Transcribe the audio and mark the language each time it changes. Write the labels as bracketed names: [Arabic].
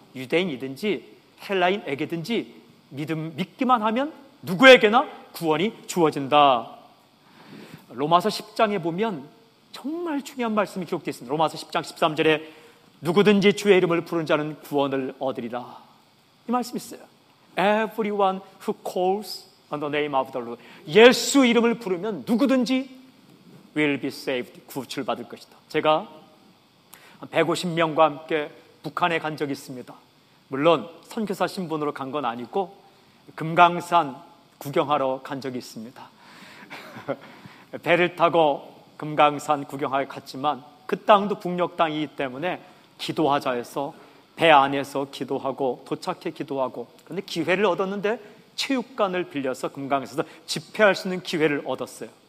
[Korean] 유대인이든지 헬라인에게든지 믿기만 하면 누구에게나 구원이 주어진다. 로마서 10장에 보면 정말 중요한 말씀이 기록되어 있습니다. 로마서 10장 13절에 누구든지 주의 이름을 부르는 자는 구원을 얻으리라, 이 말씀이 있어요. [English] Everyone who calls on the name of the Lord, [Korean] 예수 이름을 부르면 누구든지 [English] will be saved, [Korean] 구출받을 것이다. 제가 150명과 함께 북한에 간 적이 있습니다. 물론 선교사 신분으로 간 건 아니고 금강산 구경하러 간 적이 있습니다. 배를 타고 금강산 구경하러 갔지만 그 땅도 북녘 땅이기 때문에 기도하자 해서 배 안에서 기도하고 도착해 기도하고, 그런데 기회를 얻었는데 체육관을 빌려서 금강에서 집회할 수 있는 기회를 얻었어요.